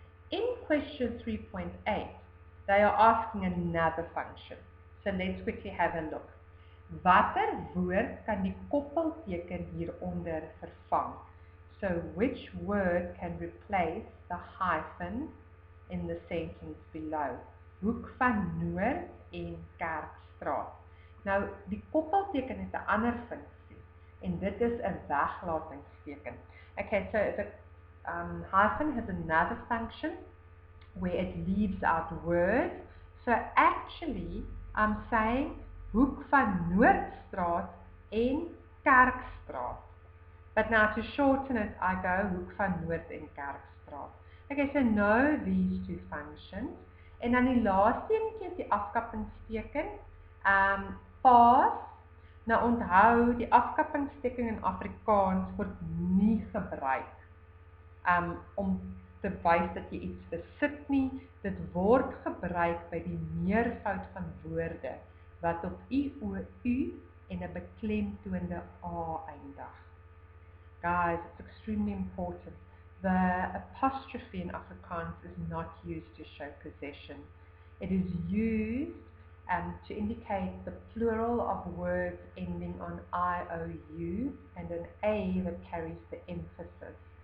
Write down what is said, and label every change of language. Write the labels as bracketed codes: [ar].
[en] In question 3.8, they are asking another function. [af] So let's quickly have a look. Watter woord kan die koppelteken hieronder vervang? [en] So which word can replace the hyphen in the sentence below? [af] Hoek van Noord en Kerkstraat. Nou, die koppelteken het 'n ander funksie, en dit is 'n weglatingsteken. [en] Okay, so the hyphen has another function where it leaves out words. So actually, I'm saying Hoek van Noordstraat en Kerkstraat. But now to shorten it, I go Hoek van Noord en Kerkstraat. Okay, so know these two functions. [af] En dan die laaste enetjie is die afkappingsteken. Paas. Nou onthou, die afkappingsteken in Afrikaans word nie gebruik om te wys dat jy iets besit nie. Dit word gebruik by die meervoud van woorde wat op u en 'n beklemtoonde a eindig. [en] Guys, it's extremely important. The apostrophe in Afrikaans is not used to show possession. It is used to indicate the plural of words ending on I-O-U and an A that carries the emphasis.